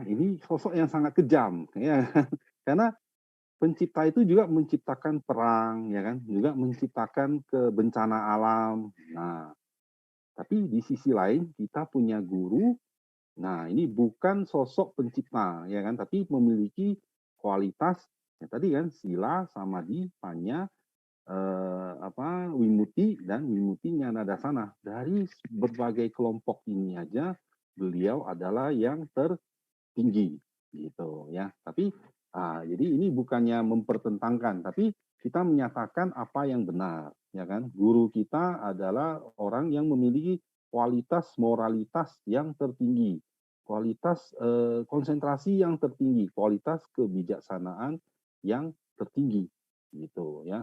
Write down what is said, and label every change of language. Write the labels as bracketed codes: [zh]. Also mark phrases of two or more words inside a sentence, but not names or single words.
[id] Ini sosok yang sangat kejam ya karena pencipta itu juga menciptakan perang ya kan, juga menciptakan bencana alam. Nah, tapi di sisi lain kita punya guru. Nah, ini bukan sosok pencipta, ya kan, tapi memiliki kualitas ya tadi kan [pi] sila, samadhi, panya, wimuti [id] dan [pi] wimuti nyana [id] dari berbagai kelompok ini aja beliau adalah yang tertinggi gitu ya. Tapi jadi ini bukannya mempertentangkan, tapi kita menyatakan apa yang benar, ya kan? Guru kita adalah orang yang memiliki kualitas moralitas yang tertinggi, kualitas konsentrasi yang tertinggi, kualitas kebijaksanaan yang tertinggi, gitu ya.